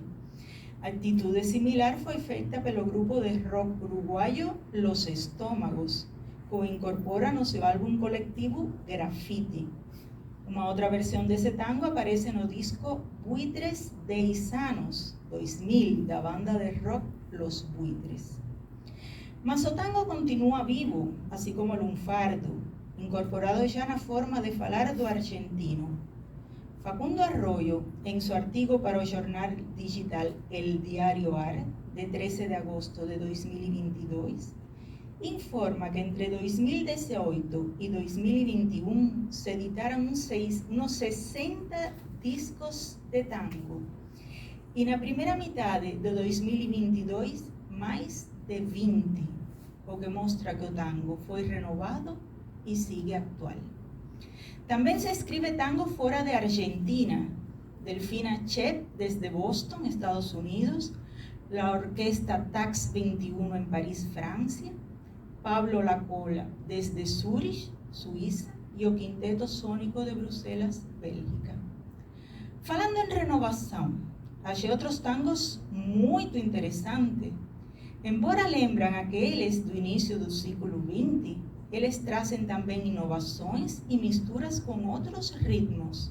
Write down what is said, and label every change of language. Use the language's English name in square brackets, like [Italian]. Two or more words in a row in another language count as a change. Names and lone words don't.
[Portuguese] A atitude similar foi feita pelo grupo de rock uruguaio Los Estómagos, que incorpora no seu álbum coletivo Graffiti. Uma outra versão desse tango aparece no disco Buitres 10 Anos, 2000, da banda de rock Los Buitres. Mas o tango continua vivo, assim como o lunfardo, incorporado já na forma de falar do argentino. Facundo Arroyo, em seu artigo para o jornal digital El Diario AR, de 13 de agosto de 2022, informa que entre 2018 e 2021 se editaram uns 60 discos de tango. E na primeira metade de 2022, mais de 20, o que mostra que o tango foi renovado e sigue atual. Também se escreve tango fora de Argentina. [Spanish] Delfina Chet, desde Boston, Estados Unidos, la orquesta Tax 21 en París, Francia, Pablo Lacola, desde Zurich, [Portuguese] Suíça, e o Quinteto Sônico de Bruselas, Bélgica. Falando em renovação, achei outros tangos muito interessantes. Embora lembram aqueles do início do século XX, eles trazem também inovações e misturas com outros ritmos.